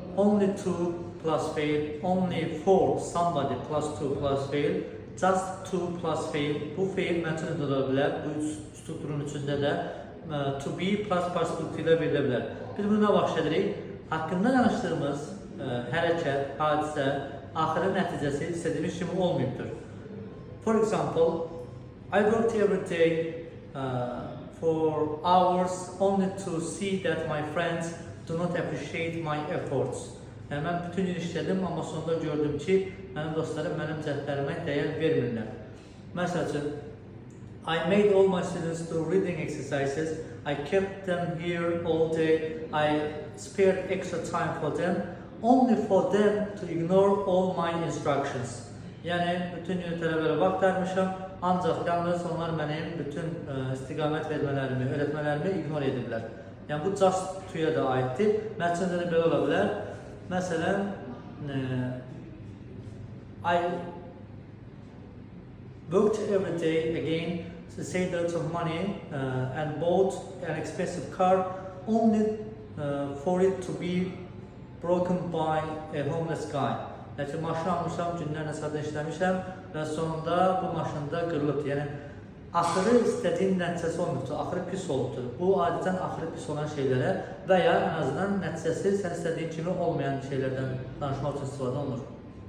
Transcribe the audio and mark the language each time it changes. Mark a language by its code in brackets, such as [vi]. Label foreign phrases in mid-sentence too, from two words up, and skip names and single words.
[en] only to plus fail, only for somebody plus to plus fail, just to plus fail. [az] Bu fail məncə də ola bilər. Bu strukturun içində də [en] to be plus participle [az] ilə verilə bilər. Biz buna baxış edirik. Haqqında danışdığımız hərəkət, hadisə, axırı nəticəsi istədiyimiz kimi olmayıbdır. [en] For example, I worked every day for hours only to see that my friends do not appreciate my efforts. [az] Yəni, mən bütün gün işlədim, amma sonunda gördüm ki, mənim dostlarım mənim cəhdlərimə dəyər vermirlər. Məsəl üçün, [en] I made all my students do reading exercises. I kept them here all day. I spared extra time for them, only for them to ignore all my instructions. [az] Yəni, bütün gün tələbələrə vaxt ayırmışam, ancaq yalnız onlar mənim bütün istiqamət vermələrimi, öyrətmələrimi ignore ediblər. Yəni, bu [en] just to- [az] ya da aiddir. Mətndə də belə ola bilər. Məsələn, [en] I worked every day again to save lots of money and bought an expensive car only for it to be broken by a homeless guy. [az] Yəni, maşın almışam, günlərlə sadə işləmişəm və sonunda bu maşında qırılıbdır. Yəni, axırı istədiyim nəticəsi olmuşdur, axırı pis olubdur. Bu, adətən axırı pis olan şeylərə və ya ən azından nəticəsi sən istədiyin kimi olmayan şeylərdən danışmaq üçün istifadə olunur.